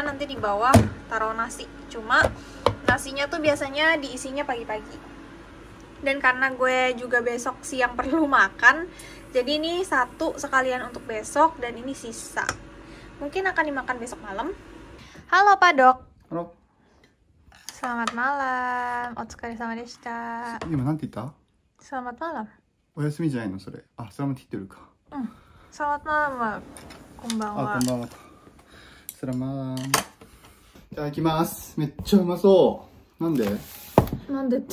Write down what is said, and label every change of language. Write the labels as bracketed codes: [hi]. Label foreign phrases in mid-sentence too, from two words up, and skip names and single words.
[id] Nanti di bawah taruh nasi. Cuma nasinya tuh biasanya diisinya pagi-pagi. Dan karena gue juga besok siang perlu makan, jadi ini satu sekalian untuk besok dan ini sisa. Mungkin akan dimakan besok malam. Halo Pak Dok. Halo. Selamat malam. [ja] お疲れ様でした. 今なんて言った？ [id] Selamat malam. [ja] お休みじゃないのそれ。あ、それもって言ってるか。 [id] Selamat malam, Mak. [ja] こんばんは。あ、こんばんは。スラマーン。いただきます。めっちゃうまそう。なんで？なんでって